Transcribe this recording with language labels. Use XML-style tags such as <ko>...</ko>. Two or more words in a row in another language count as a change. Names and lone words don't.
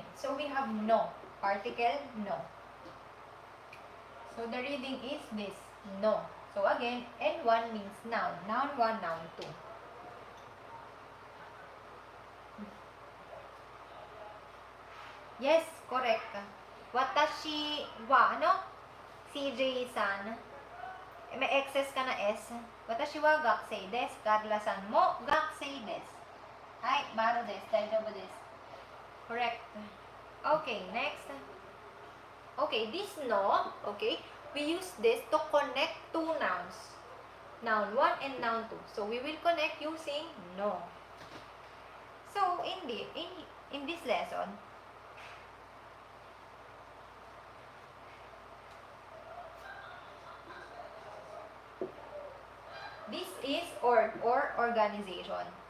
<en>So we have no. Particle, no. So the reading is this, no. So again, N1 means noun. Noun 1, noun 2. Yes, correct.</en> <ja>私は, あの？CJさん.</ja> <tl>May excess ka na S.</tl> <ja>私は学生です。Carlaさんも学生です. はい、丸です。大丈夫です.</ja> <en>Correct. Okay, next. Okay, this no, okay, we use this to connect two nouns. Noun 1 and noun 2. So, we will connect using no. So, in this lesson, this is org or organization.</en>